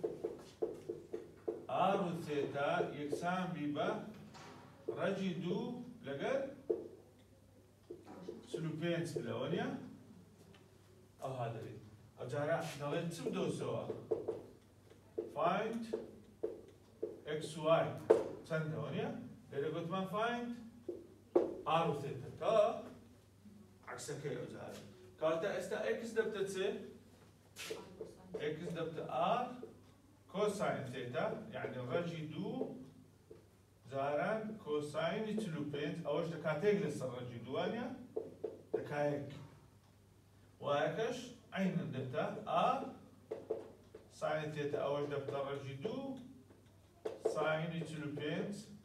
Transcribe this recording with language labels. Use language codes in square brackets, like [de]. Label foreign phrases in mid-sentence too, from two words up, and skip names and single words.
[ckb] r و ثێتا یەکسان بی بە ڕەجی دوو لەگەر 45 بلەوە نییە ئەوها دەبێت ئەو جارە دەڵێت چ بدۆزەوە [en] find x y [ckb] چەندەوە نییە لێرە گوتمان [en] find r [ckb] و ثێتا تا عەکسەکەی ئەو جارە کەواتە ئێستا x دەبتە چێ؟ x دەبتە r [en] cosine theta [ckb] يعني ڕەجی دوو جاران كوساينی 45 ئەوەش دەکاتێک لەسەر ڕەجی دووانە دەکایەک وایەکەش عینەن دەبتە r [en] sine theta [ckb] ئەوەش دەبتە ڕەجی دوو ساینی 45